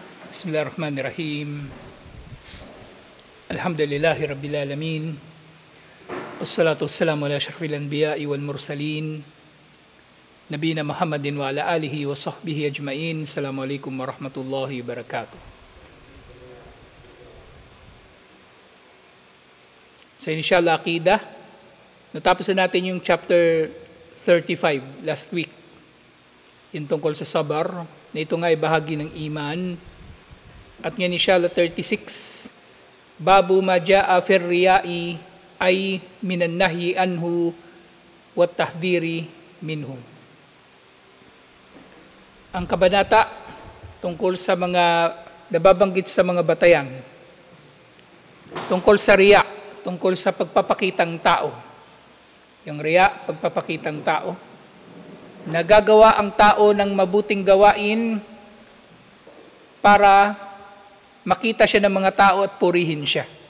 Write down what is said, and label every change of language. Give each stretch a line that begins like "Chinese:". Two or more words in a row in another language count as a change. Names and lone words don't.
Arabic: بسم الله الرحمن الرحيم. الحمد لله رب العالمين. والصلاة والسلام على أشرف الأنبياء والمرسلين. نبينا محمد وعلى آله وصحبه أجمعين. السلام عليكم ورحمة الله وبركاته.
Filipino: Sa Insyaallah Aqidah, natapos na natin yung chapter 35
English: last week.
Filipino: Yung tungkol sa sabar, na ito nga ay bahagi ng iman. At ngayon Insyaallah 36,
Arabic: باب ما جاء في الرياء أي من النهي عنه والتحذير منه.
Filipino: Ang kabanata tungkol sa mga nababanggit sa mga batayan, tungkol sa riya, tungkol sa pagpapakitang tao. Yung riya, pagpapakitang tao. Nagagawa ang tao ng mabuting gawain para makita siya ng mga tao at purihin siya.